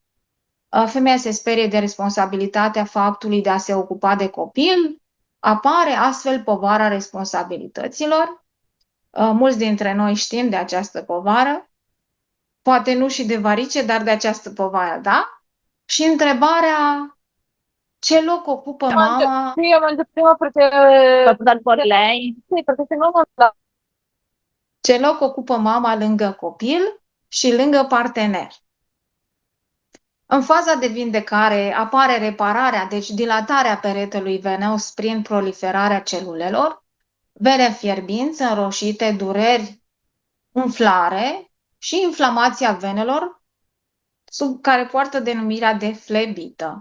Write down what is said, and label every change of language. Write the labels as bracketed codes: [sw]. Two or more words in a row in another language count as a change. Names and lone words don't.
[ro] Femeia se sperie de responsabilitatea faptului de a se ocupa de copil, apare astfel povara responsabilităților. Mulți dintre noi știm de această povară, poate nu și de varice, dar de această povară, da? Și întrebarea Ce loc ocupă mama? [it] Sì, io mangio prima perché dal fuori lei. Sì, perché se no non la... [ro] Ce loc ocupă mama lângă copil și lângă partener? În faza de vindecare apare repararea, deci dilatarea peretelui venos prin proliferarea celulelor, vene fierbinți, înroșite, dureri, umflare și inflamația venelor, sub care poartă denumirea de flebită.